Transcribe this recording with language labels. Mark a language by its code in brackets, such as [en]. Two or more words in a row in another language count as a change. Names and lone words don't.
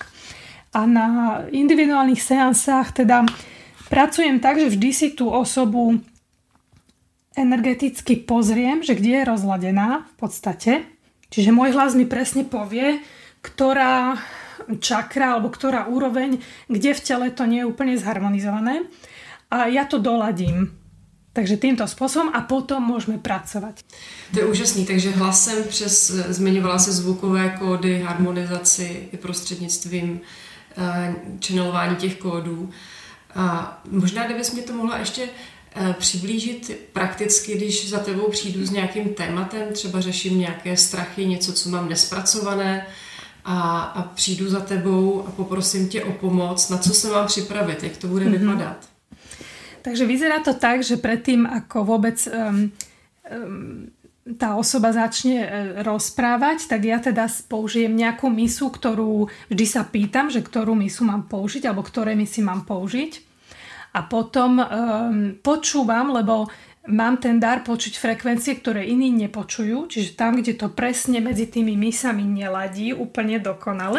[sk] A na individuálnych seansách teda pracujem tak, že vždy si tú osobu energeticky pozriem, že kde je rozladená v podstate. Čiže môj hlas mi presne povie, ktorá čakra alebo ktorá úroveň, kde v tele to nie je úplne zharmonizované. A ja to doladím. Takže týmto spôsobom a potom môžeme pracovať. [cs] To je úžasný, takže hlasem zmiňovala se zvukové kódy, harmonizaci i prostřednictvím channelování těch kódů. A možná, kdybys mi to mohla ještě přiblížit prakticky, když za tebou přijdu s nějakým tématem, třeba řeším nějaké strachy, něco, co mám nespracované a přijdu za tebou a poprosím tě o pomoc, na co se mám připravit, jak to bude vypadat. [sk] Takže vyzerá to tak, že predtým, ako vôbec tá osoba začne rozprávať, tak ja teda použijem nejakú misu, ktorú vždy sa pýtam, že ktorú misu mám použiť, alebo ktoré misy mám použiť. A potom počúvam, lebo mám ten dar počuť frekvencie, ktoré iní nepočujú, čiže tam, kde to presne medzi tými misami neladí úplne dokonale.